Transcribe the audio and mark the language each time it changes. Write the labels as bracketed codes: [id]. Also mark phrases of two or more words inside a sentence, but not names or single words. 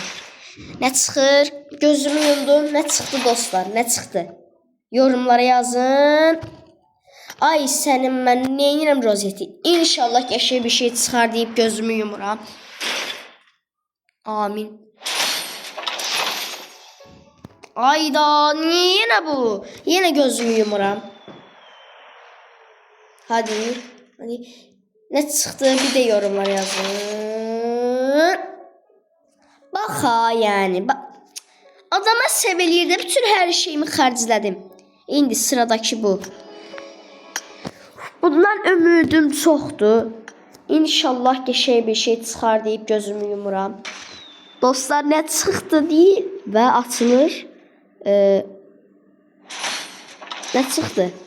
[az] Nə çıxır? Gözümü yumdum. Nə çıxdı dostlar? Nə çıxdı? [tr] Yorumlara yazın. [az] Ay sənin mən neyinirəm rozeti? İnşallah qəşəng bir şey çıxar deyib gözümü yumuram. [tr] Amin. Ayda niye yine bu? Yine gözümü yumuram. Hadi. Ne çıktı bir de yorumlara yazın. Bak ha yani. Bak. Adama sevilirdi. [az] Bütün her şeyimi xərclədim. İndi sıradaki bu. Bundan ümidim çoxdur. İnşallah qəşəng bir şey çıxar deyib gözümü yumuram. Dostlar, nə çıxdı deyil və açılır. Nə çıxdı?